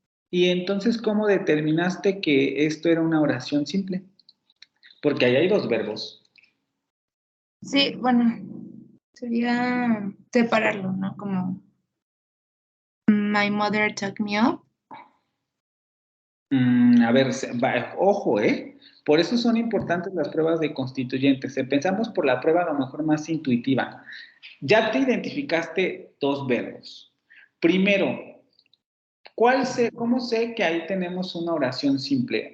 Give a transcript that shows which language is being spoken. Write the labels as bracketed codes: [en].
[es] Y entonces, ¿cómo determinaste que esto era una oración simple? Porque ahí hay dos verbos. Sí, bueno, sería separarlo, ¿no? Como [en] my mother took me up. [es] A ver, ojo, ¿eh? Por eso son importantes las pruebas de constituyentes. Empezamos por la prueba a lo mejor más intuitiva. Ya te identificaste dos verbos. Primero, ¿cómo sé que ahí tenemos una oración simple?